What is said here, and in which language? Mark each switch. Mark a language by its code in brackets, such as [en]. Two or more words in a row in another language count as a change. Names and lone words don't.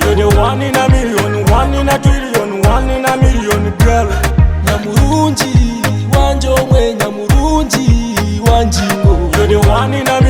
[en] You're the one in a million, one in a trillion, one in a million girl. [nyn] Nyamurungi wanje omwe Nyamurungi wanjingo. [en] You're the one in